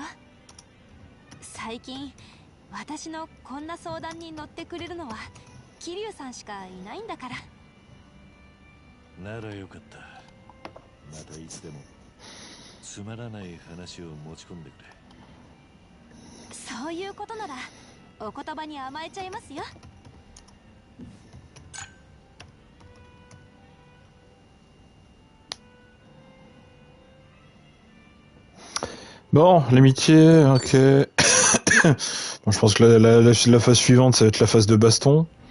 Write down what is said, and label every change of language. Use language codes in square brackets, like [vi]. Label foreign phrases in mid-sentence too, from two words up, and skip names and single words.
[ja] 最近私のこんな相談に乗ってくれるのは桐生さんしかいないんだから。ならよかった。またいつでもつまらない話を持ち込んでくれ。そういうことならお言葉に甘えちゃいますよ。 [fr] Bon, l'amitié, ok. Bon, je pense que la phase suivante, ça va être la phase de baston.